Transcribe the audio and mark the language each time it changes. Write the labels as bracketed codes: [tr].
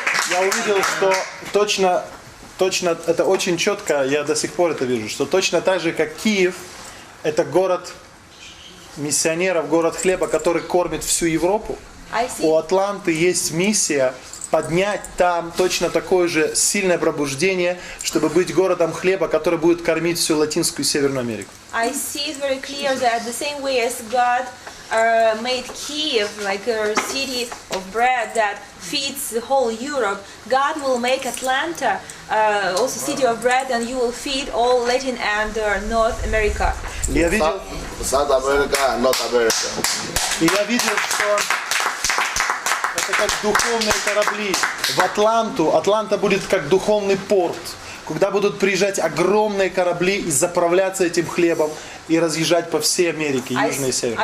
[ru] Я увидел, что точно, это очень четко, я до сих пор это вижу, что точно так же, как Киев, это город миссионеров, город хлеба, который кормит всю Европу. У Атланты есть миссия поднять там точно такое же сильное пробуждение, чтобы быть городом хлеба, который будет кормить всю Латинскую и Северную Америку. [en] I see it very clear that the same way as God made Kiev like a city of bread that feeds the whole Europe, God will make Atlanta also city of bread, and you will feed all Latin and North America. [ru] Я видел, [en] South America and North America. [ru] и я видел, что это как духовные корабли. В Атланту, Атланта будет как духовный порт, куда будут приезжать огромные корабли и заправляться этим хлебом и разъезжать по всей Америке, Южной и Северной.